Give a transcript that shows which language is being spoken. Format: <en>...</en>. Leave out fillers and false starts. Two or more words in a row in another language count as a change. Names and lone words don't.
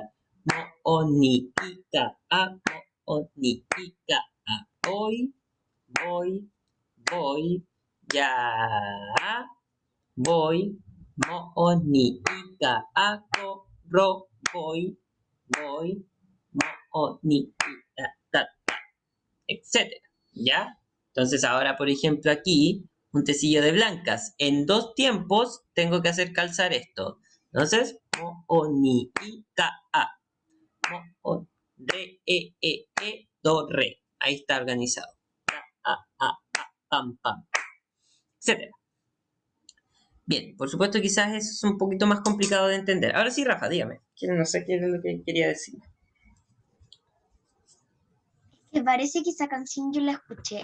<es>Mónica, Mónica, voy, ya, voy, Mónica, voy, Mónica, etcétera, ¿ya? Entonces ahora, por ejemplo, aquí, un tecillo de blancas. En 2 tiempos tengo que hacer calzar esto. Entonces, mo, ni, i, ca, a. Mo, re, do, re. Ahí está organizado. Pam, pam, etcétera. Bien, por supuesto, quizás es un poquito más complicado de entender. Ahora sí, Rafa, dígame. No sé qué es lo que quería decir. Me parece que esa canción yo la escuché.</es>